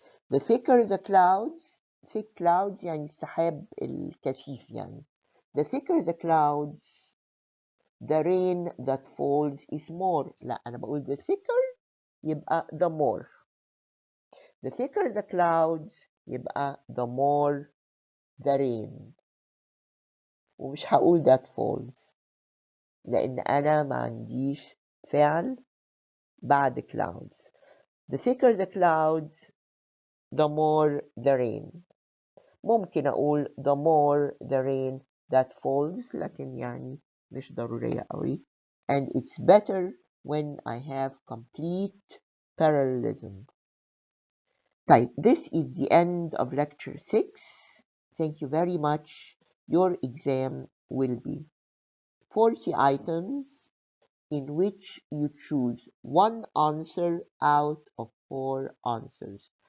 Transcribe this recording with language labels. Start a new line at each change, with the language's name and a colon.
English: The thicker the clouds thick clouds
Arabic: يعني السحاب الكثيف يعني.
English: The thicker the clouds the rain that falls is more.
Arabic: لا، أنا بقول
English: the thicker يبقى the more. The thicker the clouds يبقى the more the rain.
Arabic: ومش هقول
English: that falls
Arabic: لأن أنا ما عنديش فعل بعد clouds.
English: The thicker the clouds the more the rain.
Arabic: ممكن أقول
English: the more the rain that falls
Arabic: لكن يعني مش ضرورية قوي.
English: And it's better when I have complete parallelism. طيب, this is the end of lecture 6. Thank you very much. Your exam will be 40 items in which you choose one answer out of 4 answers.